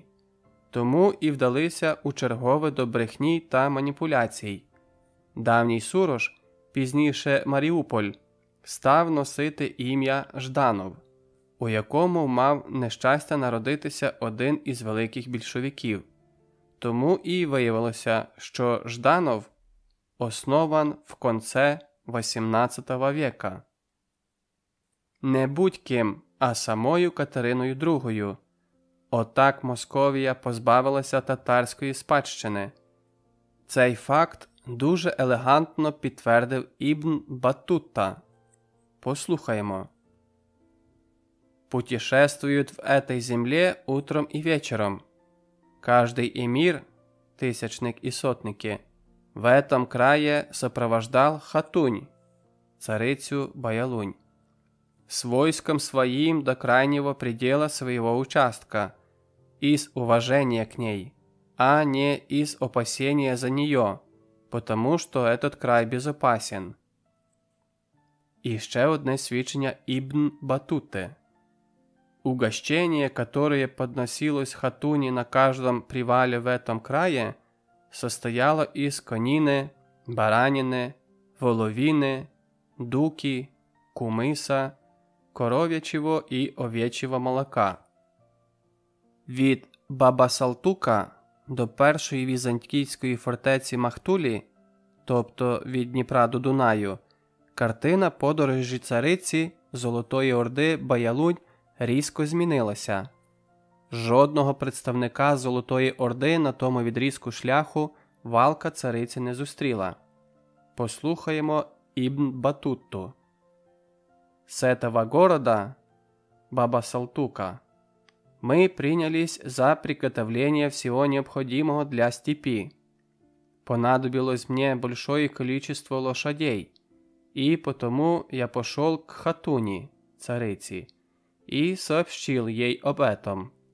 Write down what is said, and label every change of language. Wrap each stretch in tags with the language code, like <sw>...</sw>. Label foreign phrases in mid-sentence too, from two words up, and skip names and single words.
<uk>Тому і вдалися у чергове до брехні та маніпуляцій. Давній Сурож, пізніше Маріуполь, став носити ім'я Жданов, у якому мав нещастя народитися один із великих більшовиків. Тому і виявилося, що Жданов</uk> <ru>основан в конце XVIII века.</ru> <uk>Не будь-ким, а самою Катериною II. Отак Московія позбавилася татарської спадщини. Цей факт дуже елегантно підтвердив Ібн Батута. Послухаємо.</uk> <ru>«Путешествуют в этой земле утром и вечером. Каждый эмир, тысячник и сотники, в этом крае сопровождал Хатунь, царицю Баялунь, с войском своим до крайнего предела своего участка, из уважения к ней, а не из опасения за нее, потому что этот край безопасен».</ru> <uk>І ще одне свідчення Ібн Батути.</uk> <ru>Угощение, которое подносилось Хатуни на каждом привале в этом крае, состояло из конины, баранины, воловины, дуки, кумиса,</ru> <uk>коров'ячого і овечого молока. Від Баба-Салтука до першої візантійської фортеці Махтулі, тобто від Дніпра до Дунаю, картина подорожі цариці Золотої Орди Баялунь різко змінилася. Жодного представника Золотої Орди на тому відрізку шляху валка цариці не зустріла. Послухаємо Ібн Батутту.</uk> <ru>«С этого города, Баба-Салтука, мы принялись за приготовление всего необходимого для степи. Понадобилось мне большое количество лошадей, и потому я пошел к Хатуни, царице, и сообщил ей об этом.</ru>